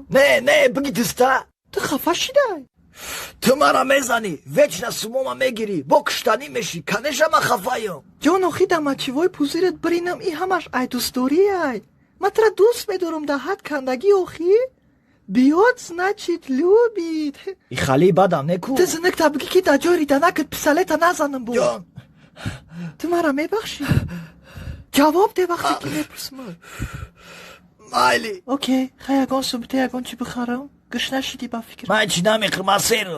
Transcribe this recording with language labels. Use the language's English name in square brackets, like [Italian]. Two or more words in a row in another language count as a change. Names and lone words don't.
[Tajik] не биги диста ту хафа шидай ту мара мезанӣ вечна сумома мегирӣ бо куштанӣ мешӣ канеша ман хафаём ҷон охи да мачивои пузират биринам и ҳамаш ай дӯстдорияй ман тра дӯст медорам да ҳад кандагӣ охи биёд [Russian] значит любит [Tajik] и хали бадам неку ту зинак табигӣ ки да ҷои риданакат писалета назанам бо ҷон ту мара мебахшӣ ҷавоб де вақте ки мепурсам майли окей хай ягон субита ягон чӣ бихарам гушна шидӣ ба фикр ман чӣ намехӯрам ман серам